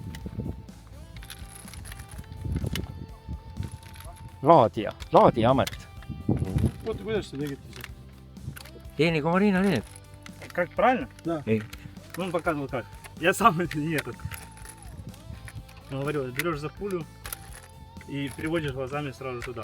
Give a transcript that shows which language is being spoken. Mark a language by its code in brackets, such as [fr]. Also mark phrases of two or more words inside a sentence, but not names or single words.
[et] Laadija amet. Oota, kuidas te tegite see? Tee nagu Marina teeb. [ru] Как правильно? Да. Он показывал как. Я сам это не этот. Говорю, берешь за пулю и переводишь глазами сразу туда.